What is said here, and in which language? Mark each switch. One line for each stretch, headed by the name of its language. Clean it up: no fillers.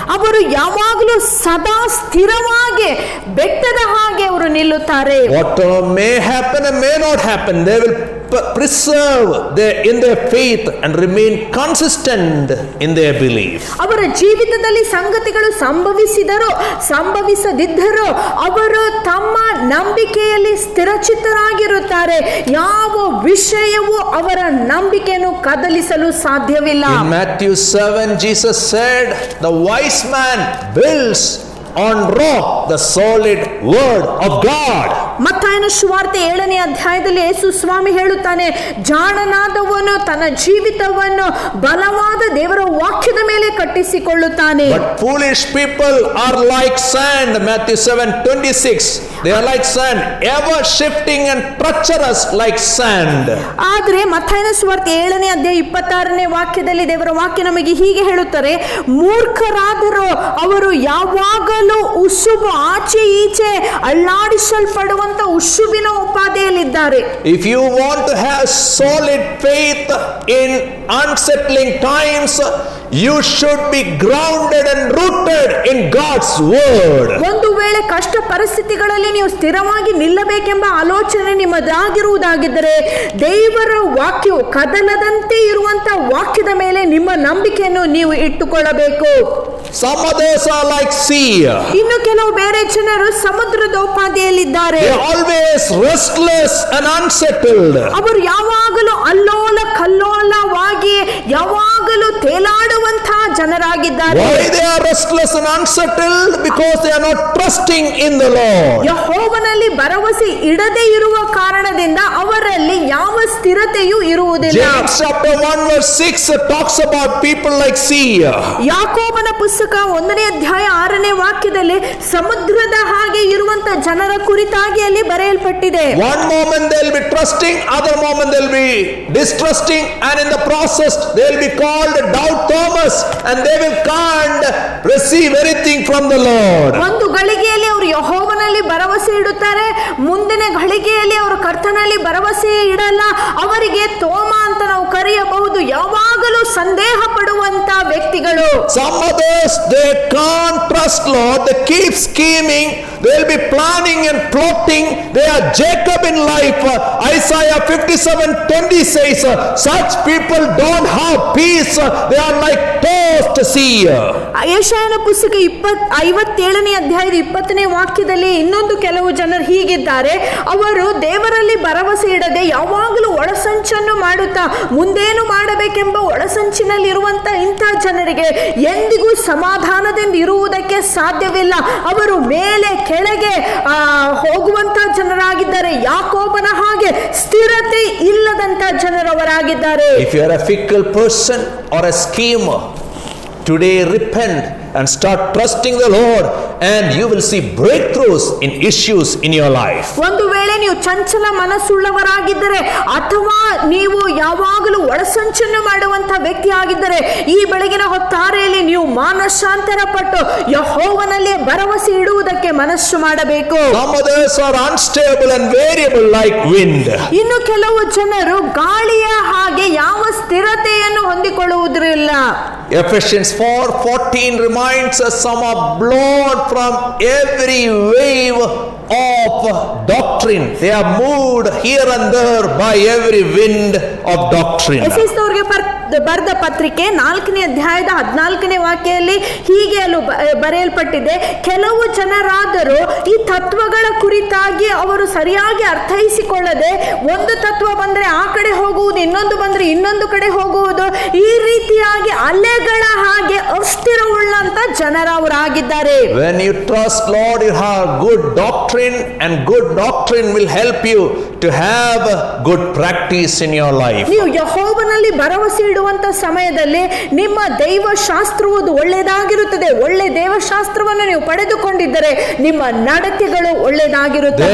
Kannada: ಅವರು ಯಾವಾಗಲೂ ಸದಾ ಸ್ಥಿರವಾಗಿ ಬೆಟ್ಟದ ಹಾಗೆ ಅವರು ನಿಲ್ಲುತ್ತಾರೆ.
English: Whatever may happen and may not happen, they will preserve in their faith and remain consistent in their belief.
Kannada: ಅವರ ಜೀವಿತದಲ್ಲಿ ಸಂಗತಿಗಳು ಸಂಭವಿಸಿದರೋ ಸಂಭವಿಸದಿದ್ದರೋ ಅವರು ತಮ್ಮ ನಂಬಿಕೆಯಲ್ಲಿ ಸ್ಥಿರಚಿತ್ತರಾಗಿರುತ್ತಾರೆ. ಯಾವ ವಿಷಯವೂ ಅವರ ನಂಬಿಕೆಯನ್ನು ಕದಲಿಸಲು ಸಾಧ್ಯವಿಲ್ಲ.
English: In Matthew 7, Jesus said, the wise man builds on rock the solid word of God.
Kannada: ಮತ್ತಾಯನ ಸುವಾರ್ತೆ 7ನೇ ಅಧ್ಯಾಯದಲ್ಲಿ ಯೇಸು ಸ್ವಾಮಿ ಹೇಳುತ್ತಾನೆ, ಜಾಣನಾದವನು ತನ್ನ ಜೀವಿತವನ್ನು ಬಲವಾದ ದೇವರ ವಾಕ್ಯದ ಮೇಲೆ ಕಟ್ಟಿಸಿಕೊಳ್ಳುತ್ತಾನೆ.
English: But foolish people are like sand. Matthew 7:26. They are like sand, ever shifting and treacherous like sand.
Kannada: ಆದ್ರೆ ಮತ್ತಾಯನ ಸುವಾರ್ತೆ 7ನೇ ಅಧ್ಯಾಯ 26ನೇ ವಾಕ್ಯದಲ್ಲಿ ದೇವರ ವಾಕ್ಯ ನಮಗೆ ಹೀಗೆ ಹೇಳುತ್ತಾರೆ, ಮೂರ್ಖರಾದರೂ ಅವರು ಯಾವಾಗಲೂ ಉಸುಬು ಆಚೆ ಈಚೆ ಅಲ್ಲಾಡಿಸಲ್ಪಡುವಂತ ಉಸುಬಿನ ಉಪಾಧಿಯಲ್ಲಿದ್ದಾರೆ.
English: If you want to have solid faith in unsettling times, you should be grounded and rooted in God's word.
Kannada: ಒಂದು ವೇಳೆ ಕಷ್ಟ ಪರಿಸ್ಥಿತಿಗಳಲ್ಲಿ ನೀವು ಸ್ಥಿರವಾಗಿ ನಿಲ್ಲಬೇಕೆಂಬ ಆಲೋಚನೆ ನಿಮ್ಮದಾಗಿರುವುದಾಗಿದ್ದರೆ ದೇವರ ವಾಕ್ಯವು ಕದಲದಂತೆ ಇರುವಂತ ವಾಕ್ಯದ ಮೇಲೆ ನಿಮ್ಮ ನಂಬಿಕೆಯನ್ನು ನೀವು ಇಟ್ಟುಕೊಳ್ಳಬೇಕು.
English: Some others are like sea.
Kannada: ಇನ್ನು ಕೆಲವು ಬೇರೆ ಜನರು ಸಮುದ್ರದ ಉಪಾಧಿಯಲ್ಲಿದ್ದಾರೆ.
English: They are always restless and unsettled.
Kannada: ಅವರು ಯಾವಾಗಲೂ ಅಲ್ಲೋಲ ಕಲ್ಲೋಲವಾಗಿ ಯಾವಾಗಲೂ ತೇಲಾಡುವಂತಹ ಜನರಾಗಿದ್ದಾರೆ.
English: Why they are restless and unsettled? Because they are not trusting in the Lord.
Kannada: ಯೆಹೋವನಲ್ಲಿ ಭರವಸೆ ಇಡದೇ ಇರುವ ಕಾರಣದಿಂದ ಅವರಲ್ಲಿ ಯಾವ ಸ್ಥಿರತೆಯೂ ಇರುವುದಿಲ್ಲ.
English: James chapter 1 verse 6 talks about people like sea.
Kannada: ಯಾಕೋಬನ ಪುಸ್ತಕ 1ನೇ ಅಧ್ಯಾಯ 6ನೇ ವಾಕ್ಯದಲ್ಲಿ ಸಮುದ್ರದ ಹಾಗೆ ಇರುವಂತ ಜನರ ಕುರಿತಾಗಿ ಅಲ್ಲಿ ಬರೆಯಲ್ಪಟ್ಟಿದೆ.
English: One moment they will be trusting, other moment they will be distrusting, and in the process they will be called doubt Thomas, and they will can't receive anything from the Lord.
Kannada: ಒಂದು ಗಳಿಗೆಯಲ್ಲಿ ಅವರು ಯೆಹೋವನಲ್ಲಿ ಭರವಸೆ ಇಡುತ್ತಾರೆ, ಮುಂದಿನ ಗಳಿಗೆಯಲ್ಲಿ ಅವರು ಕರ್ತನಲ್ಲಿ ಭರವಸೆ ಇಡಲ್ಲ. ಅವರಿಗೆ ತೋಮ ಅಂತ ನಾವು ಕರೆಯಬಹುದು, ಯಾವಾಗಲೂ ಸಂದೇಹ ಪಡುವಂತ ವ್ಯಕ್ತಿಗಳು.
English: Some others, they can't trust Lord. They keep scheming. They will be planning and plotting. They are Jacob in life. Isaiah 57:20 says, such people don't have peace. They are like toad lost seer.
Kannada: ಯೆಶಾಯನ ಪುಸ್ತಕ 57ನೇ ಅಧ್ಯಾಯದ 20ನೇ ವಾಕ್ಯದಲ್ಲಿ ಇನ್ನೊಂದು ಕೆಲವು ಜನರು ಹೀಗಿದ್ದಾರೆ. ಅವರು ದೇವರಲ್ಲಿ ಭರವಸೆ ಇಡದೆ ಯಾವಾಗಲೂ ಒಳಸಂಚನ್ನು ಮಾಡುತ್ತಾ ಮುಂದೇನು ಮಾಡಬೇಕೆಂಬ ಒಳಸಂಚಿನಲ್ಲಿ ಇರುವಂತ ಇಂಥ ಜನರಿಗೆ ಎಂದಿಗೂ ಸಮಾಧಾನದಿಂದ ಇರುವುದಕ್ಕೆ ಸಾಧ್ಯವಿಲ್ಲ. ಅವರು ಮೇಲೆ ಕೆಳಗೆ ಹೋಗುವಂತ ಜನರಾಗಿದ್ದಾರೆ. ಯಾಕೋಬನ ಹಾಗೆ ಸ್ಥಿರತೆ ಇಲ್ಲದಂತ ಜನರವರಾಗಿದ್ದಾರೆ.
English: If you are a fickle person or a schemer, today repent and start trusting the Lord, and you will see breakthroughs in issues in your life.
Kannada: ಒಂದು ವೇಳೆ ನೀವು ಚಂಚಲ ಮನಸ್ಸುಳ್ಳವರಾಗಿದ್ದರೆ ಅಥವಾ ನೀವು ಯಾವಾಗಲೂ ಒಳಸಂಚನ್ನು ಮಾಡುವಂತ ವ್ಯಕ್ತಿ ಆಗಿದ್ದರೆ ಈ ಬೆಳಗಿನ ಹೊತ್ತಾರೆಯಲ್ಲಿ ನೀವು ಮಾನಸಾಂತರ ಪಟ್ಟು ಯೆಹೋವನಲ್ಲಿ ಭರವಸೆ ಇಡುವುದಕ್ಕೆ ಮನಸ್ಸು ಮಾಡಬೇಕು.
English: Some others are unstable and variable like wind.
Kannada: ಇನ್ನು ಕೆಲವು ಜನರು ಗಾಳಿಯ ಹಾಗೆ ಯಾವ ಸ್ಥಿರತೆಯನ್ನು ಹೊಂದಿಕೊಳ್ಳುವುದಿಲ್ಲ.
English: Ephesians 4:14 reminds us some are blown from every wave of doctrine. They are moved here and there by every wind of doctrine.
Kannada: ಎಫೆಸದವರಿಗೆ ಬರೆದ ಪತ್ರಿಕೆ 4ನೇ ಅಧ್ಯಾಯದ 14ನೇ ವಾಕ್ಯದಲ್ಲಿ ಹೀಗೆ ಬರೆಯಲ್ಪಟ್ಟಿದೆ, ಕೆಲವು ಜನರಾದರೂ ಈ ತತ್ವಗಳ ಕುರಿತಾಗಿ ಅವರು ಸರಿಯಾಗಿ ಅರ್ಥೈಸಿಕೊಳ್ಳದೆ ಒಂದು ತತ್ವ ಬಂದ್ರೆ ಆ ಕಡೆ ಹೋಗುವುದು, ಇನ್ನೊಂದು ಬಂದ್ರೆ ಇನ್ನೊಂದು ಕಡೆ ಹೋಗುವುದು, ಈ ರೀತಿಯಾಗಿ ಅಲೆಗಳ ಹಾಗೆ ಅಸ್ಥಿರವುಳ್ಳಂತ ಜನರವರಾಗಿದ್ದಾರೆ.
English: When you trust Lord, you have good doctrine, and good doctrine will help you to have good practice in your life.
Kannada: ನೀವು ಯೆಹೋವನಲ್ಲಿ ಭರವಸೆ ಇಡುವಂತ ಸಮಯದಲ್ಲಿ ನಿಮ್ಮ ದೈವ ಶಾಸ್ತ್ರವು ಒಳ್ಳೆಯದಾಗಿರುತ್ತದೆ. ಒಳ್ಳೆ ದೇವಶಾಸ್ತ್ರವನ್ನು ನೀವು ಪಡೆದುಕೊಂಡಿದ್ದರೆ ನಿಮ್ಮ ನಡತೆಗಳು ಒಳ್ಳೆಯದಾಗಿರುತ್ತದೆ.